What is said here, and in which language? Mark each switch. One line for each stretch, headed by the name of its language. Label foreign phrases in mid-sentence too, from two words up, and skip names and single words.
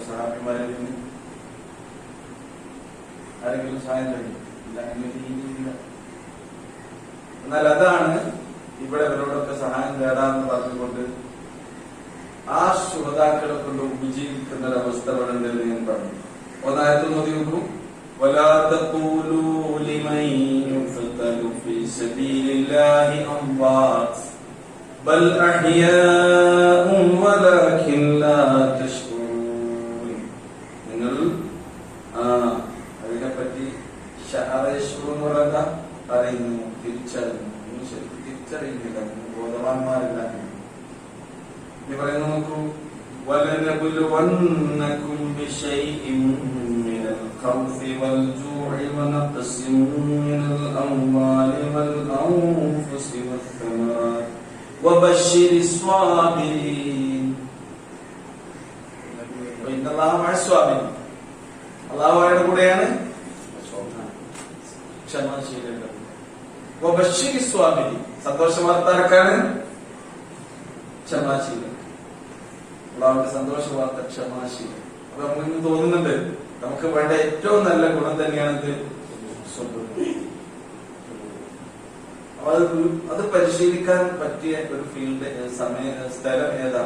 Malayalam: സഹാബിമാരിൽ നിന്ന് ആരെങ്കിലും സഹായം നൽകിയോ? ഇല്ല. എന്നാൽ അതാണ് ഇവിടെ ഇവരോടൊക്കെ സഹായം തേടാന്ന് പറഞ്ഞുകൊണ്ട് ആ ശുഹദാക്കളെ കൊണ്ട് ഉപജീവിക്കുന്ന ഒരവസ്ഥ ഇവിടെ ഉണ്ടെന്ന് ഞാൻ പറഞ്ഞു. ഒന്നായിരത്തി നോക്കൂ.
Arabic: ولا تقولوا لمن يقتل في سبيل الله أموات بل أحياء ولكن لا تشعرون.
Malayalam: നിങ്ങൾ അതിനെപ്പറ്റി പറയുന്നു, തിരിച്ചറിയുന്നു. ശരിക്കും തിരിച്ചറിയുന്നില്ല, ബോധവാന്മാരില്ല. ഇനി പറയുന്നു നോക്കൂ.
Arabic: وَلَنَبْلُوَنَّكُمْ بِشَيْءٍ مِّنَ الْخَوْفِ وَالْجُوعِ وَنَقْصٍ مِّنَ الْأَمْوَالِ وَالْأَنفُسِ وَالثَّمَرَاتِ وَبَشِّرِ الصَّابِرِينَ. إِنَّ اللَّهَ مَعَ الصَّابِرِينَ.
Malayalam: അല്ലാഹു അവരുടെ കൂടെയാണ് ക്ഷമാശീലങ്ങൾ.
Arabic: وَبَشِّرِ الصَّابِرِينَ.
Malayalam: സന്തോഷ വാർത്ത ആർക്കാണ്? ക്ഷമാശീലം. അള്ളാഹുവിന്റെ സന്തോഷ വാർത്ത ക്ഷമാശീലം. അപ്പൊ നമുക്ക് തോന്നുന്നുണ്ട് നമുക്ക് വേണ്ട ഏറ്റവും നല്ല ഗുണം തന്നെയാണ് ഇത്. അത് പരിശീലിക്കാൻ പറ്റിയ ഒരു ഫീൽഡ് സ്ഥലം ഏതാണ്?